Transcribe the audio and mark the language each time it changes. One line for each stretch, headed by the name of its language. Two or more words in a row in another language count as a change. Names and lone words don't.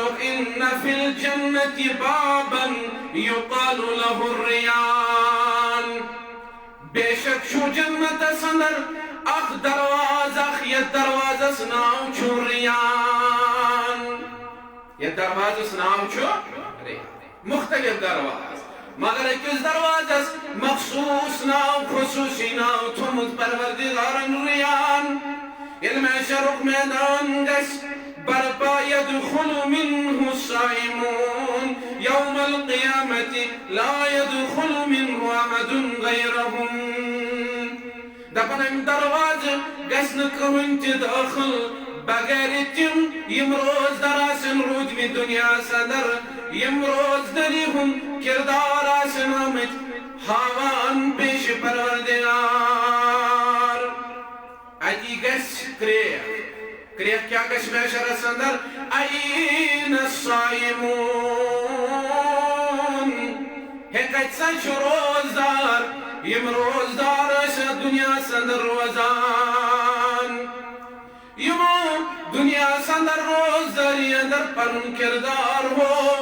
Arabic: ان فی الجنت بابا یقال له الریان
Kashmiri: بے شک شو جنت سندر اخ دروازہ یہ دروازہ سناو چھو ریان یہ دروازہ سناو چھو ریان مختلف دروازہ مگر اکس دروازہ مخصوص ناو خصوصی ناو تھومت پروردگارن ریان علم شرق میدان گس برپا
Arabic: يدخل منه الصائمون يوم القيامة لا يدخل منه أحد غيرهم
Kashmiri: دپن ام دروازہ گژھِ نہٕ کٕہٕنۍ تہِ دٲخل بغیر تِم یِم روزدار آسن روٗدمٕتۍ دُنیاہس اندر یِم روزدٔری ہُنٛد کِردار آسن آمٕتۍ ہاوان پیش پروردگار اتی گژھِ کرٛیکھ کیٛاہ گژھِ محشرس اندر
Arabic: این الصائمون
Kashmiri: ہے کتہِ سا چھُ روزدار یم روزدار ٲسۍ دُنیاہس اندر روزان یمو دُنیاہس اندر روزداری اندر پنُن کردار ہو